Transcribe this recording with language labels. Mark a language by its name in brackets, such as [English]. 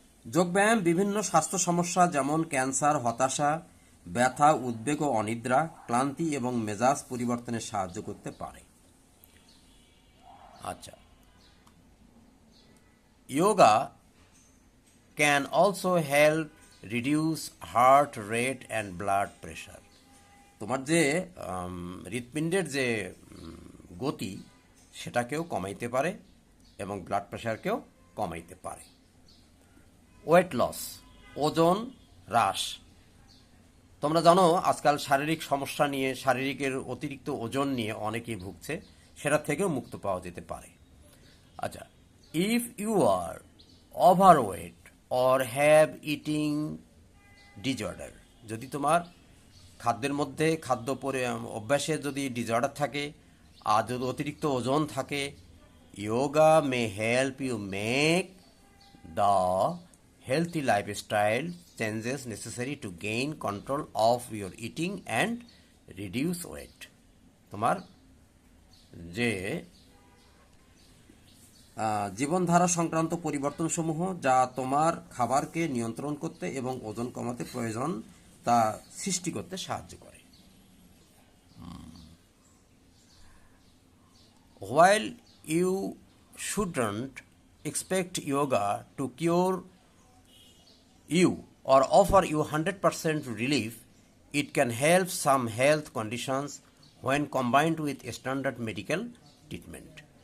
[Bangla] যোগব্যায়াম বিভিন্ন স্বাস্থ্য সমস্যা যেমন ক্যান্সার, হতাশা, ব্যথা, উদ্বেগ ও অনিদ্রা, ক্লান্তি এবং মেজাজ পরিবর্তনে সাহায্য করতে পারে। [English] আচ্ছা, yoga can also help reduce heart rate and blood pressure. [Bangla] তোমার যে হৃৎপিণ্ডের যে গতি সেটাকেও কমাইতে পারে এবং ব্লাড প্রেশারকেও কমাইতে পারে। [English] weight loss, [Bangla] ওজন হ্রাস, তোমরা জানো আজকাল শারীরিক সমস্যা নিয়ে, শারীরিকের অতিরিক্ত ওজন নিয়ে অনেকেই ভুগছে, সেটা থেকেও মুক্ত পাওয়া যেতে পারে। আচ্ছা, [English] if you are overweight or have eating disorder, [Bangla] যদি তোমার খাদ্যের মধ্যে অভ্যাসে যদি ডিজঅর্ডার থাকে আর যদি অতিরিক্ত ওজন থাকে, [English] Yoga may help you make the healthy lifestyle changes necessary to gain control of your eating and reduce weight. [Bangla] তোমার যে জীবনধারা সংক্রান্ত পরিবর্তনসমূহ যা তোমার খাবারকে নিয়ন্ত্রণ করতে এবং ওজন কমাতে প্রয়োজন তা সৃষ্টি করতে সাহায্য করে। [English] While you shouldn't expect yoga to cure you or offer you 100% relief, it can help some health conditions when combined with standard medical treatment.